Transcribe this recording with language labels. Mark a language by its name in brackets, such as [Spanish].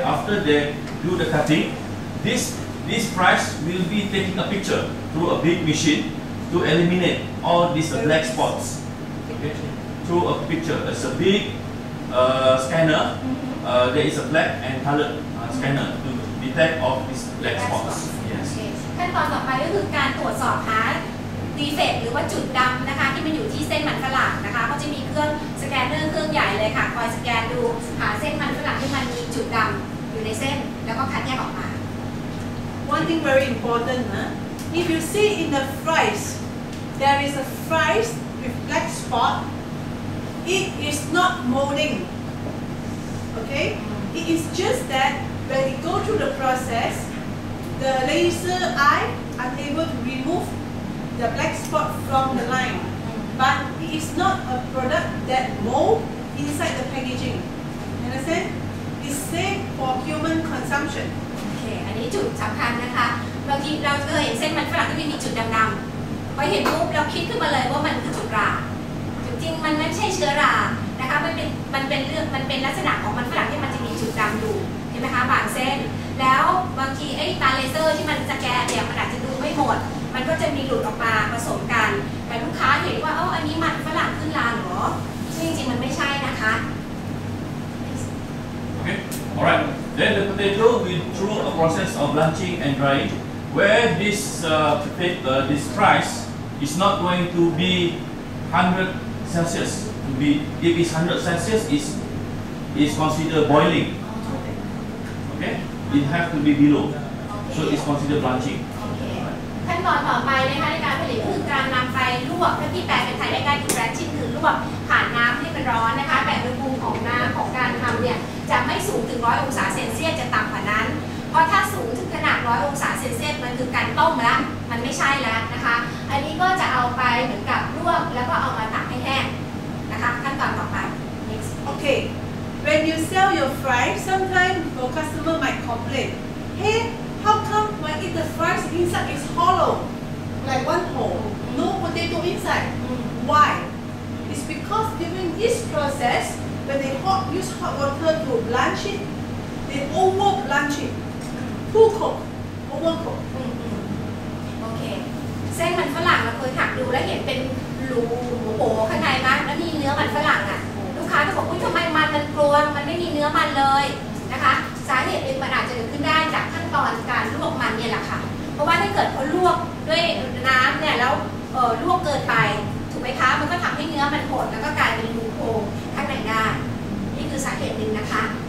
[English] After they do the cutting, this fries will be taking a picture through a big machine to eliminate all these black spots. Okay. Through a picture, it's a big scanner. There is a black and colored scanner to detect all these black spots. Yes. [Thai] ขั้นตอนต่อไปก็คือการตรวจสอบหาดีเฟกต์หรือว่าจุดดำนะคะที่มันอยู่ที่เส้นมันฝรั่งนะคะเขาจะมีเครื่องสแกนเนอร์เครื่องใหญ่เลยค่ะคอยสแกนดูหาเส้นมันฝรั่งที่มันมีจุดดำอยู่ในเส้นแล้วก็คัดแยกออกมา [English] One thing very important, if you see in the fries, there is a fries with black spot, it is not molding. Okay? It is just that when it go through the process, the laser eye are able to remove the black spot from the line. But it is not a product that mold inside the packaging. Understand? It's safe for human consumption. [Thai] โอเค อันนี้จุดสำคัญนะคะบางทีเราเคยเห็นเส้นมันฝรั่งที่มีจุดดำๆพอเห็นปุ๊บเราคิดขึ้นมาเลยว่ามันคือจุดราจริงๆมันไม่ใช่เชื้อรานะ นะคะมันเป็นลักษณะของมันฝรั่งที่มันจะมีจุดดำอยู่เห็นไหมคะบางเส้นแล้วบางทีไอ้ตาเลเซอร์ที่มันสแกนเนี่ยมันอาจจะดูไม่หมดมันก็จะมีหลุดออกมาผสมกันแต่ลูกค้าเห็นว่าอันนี้มันฝรั่งขึ้นลาเหรอซึ่งจริงๆมันไม่ใช่นะคะ [English] Okay, alright. Then the potato will through a process of blanching and drying, where this this rice is not going to be 100 Celsius. To be if it's 100 Celsius is considered boiling. Okay, it have to be below, so it's considered blanching. [Thai] ขั้นตอนต่อไปนะคะในการผลิตคือการนำไปลวกถ้าที่แปลเป็นไทยได้ง่ายคือแบรนชิ่งคือลวกผ่านน้ำที่มันร้อนนะคะแต่อุณหภูมิของน้ำของการทำเนี่ยจะไม่สูงถึง100 องศาเซลเซียสจะต่ำกว่านั้นเพราะถ้าสูงถึงขนาด100 องศาเซลเซียสมันคือการต้มแล้วมันไม่ใช่แล้วนะคะอันนี้ก็จะเอาไปเหมือนกับลวกแล้วก็เอามาตากให้แห้งนะคะขั้นตอนต่อไป [English] next Okay, when you sell your fries, sometimes your customer might complain, hey, how come when I eat the fries inside is hollow, like one hole, no potato inside? Why? It's because during this process, when they use hot water to blanch it, they over blanch it, too cook, overcook. [Thai] โอเคเส้นมันฝรั่งเราเคยหักดูแล้วเห็นเป็นรูโผล่ข้างในมั้ยแล้วมีเนื้อมันฝรั่งอ่ะลูกค้าก็บอกทำไมมันกลวงมันไม่มีเนื้อมันเลยนะคะสาเหตุหนึ่งมันอาจจะเกิดขึ้นได้จากขั้นตอนการลวกมันเนี่ยแหละค่ะเพราะว่าถ้าเกิดเขาลวกด้วยน้ำเนี่ยแล้วลวกเกินไปถูกไหมคะมันก็ทำให้เนื้อมันหดแล้วก็กลายเป็นรูโพรงข้างในได้นี่คือสาเหตุหนึ่งนะคะ